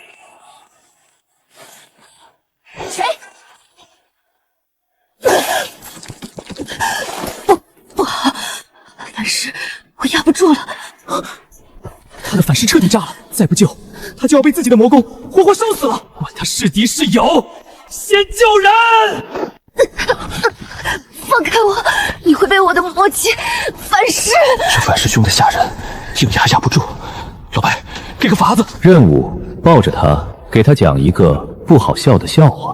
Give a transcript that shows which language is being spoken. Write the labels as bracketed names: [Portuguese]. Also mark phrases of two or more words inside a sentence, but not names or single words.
[Chinese] 誰？不好，反噬我压不住了。他的反噬徹底炸了，再不救，他就要被自己的魔宮活活燒死了。管他是敵是友，先救人！放開我，你會被我的魔氣反噬。這反噬凶得嚇人，硬壓不住。老白，給個法子。任務：抱着他，給他講一個不好笑的笑話。